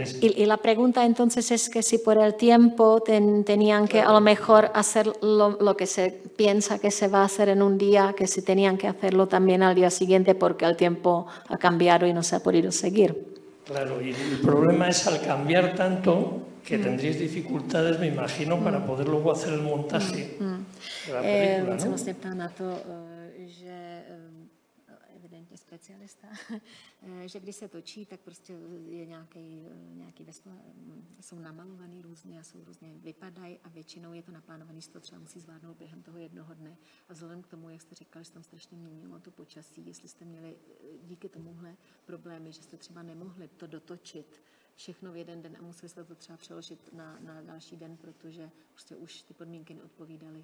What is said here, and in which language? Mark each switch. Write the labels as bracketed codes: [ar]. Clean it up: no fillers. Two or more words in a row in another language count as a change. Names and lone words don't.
[es] Y la pregunta entonces es que si por el tiempo tenían que a lo mejor hacer lo que se piensa que se va a hacer en un día, que si tenían que hacerlo también al día siguiente porque el tiempo ha cambiado y no se ha podido seguir. Claro, y el problema es al cambiar tanto que tendréis dificultades, me imagino, para poder luego hacer el montaje de la película, ¿no? [cs] Jsem se ptala na to, že evidentně specialista, že když se točí, tak prostě je nějaký vestuář, jsou namalovaný různě a jsou různě vypadají a většinou je to naplánovaný, že to třeba musí zvládnout během toho jednoho dne. A vzhledem k tomu, jak jste říkali, že tam strašně měnilo to počasí, jestli jste měli díky tomuhle problémy, že jste třeba nemohli to dotočit všechno v jeden den a museli jste to třeba přeložit na další den, protože prostě už ty podmínky neodpovídaly.